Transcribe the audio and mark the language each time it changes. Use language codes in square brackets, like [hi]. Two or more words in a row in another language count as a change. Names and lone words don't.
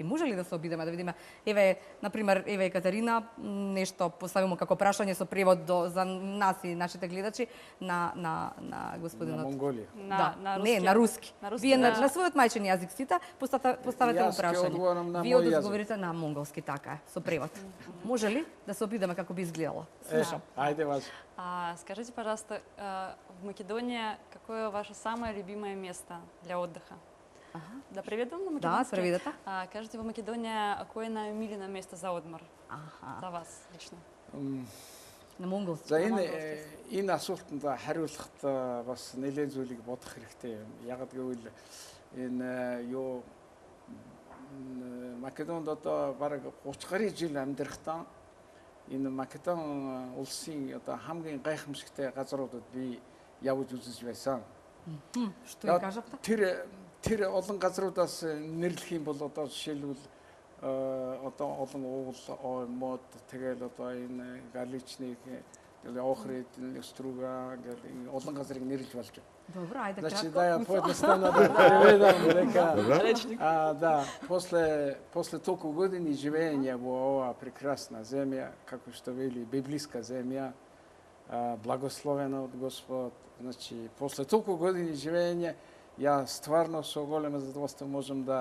[mk] Може ли да се обидеме да видиме, еве, например, еве Екатерина, нешто поставимо како прашање со превод за нас и нашите гледачи на господинот. На Монголија. На руски. Вие на својот мајчин јазик сите поставете му прашање. Вие одговорите на монголски, така е, со превод. Може ли да се обидеме како би изгледало? Слушам. Ајде вас. [ru] Скажите, пожалуйста, в Македонија [mk] какво е ваше [ru] самое любимое место для отдыха? [mk] Да преведам на македонски? Да, преведете. Кажете, во Македонија, кој е најомилено место за одмор? За вас лично. На монголски. [mn] За энэ асуултанд хариулахад бас нэлээд зүйлийг бодох хэрэгтэй. Ягаад гэвэл энэ юу Македонд одоо бараг 30 гаруй жил амьдрахтаа энэ Македон улсын одоо хамгийн гайхамшигтай газруудад би явж үзэж байсан. [mk] Што ја кажавте? [mn] Тэр олон газруудаас нэрлэх юм бол одоо жишээлбэл одоо олон уул мод тэгэл одоо энэ галичник охрид струга гэл олон газрыг нэрлж болж байна. [mk] Добро, ајде кратко. Значи да ја поедноставно да преведам дека да, после толку години живење во оваа прекрасна земја, како што вели библиска земја, благословена од Господ, значи после толку години живење, ја стварно со големо задоволство можам да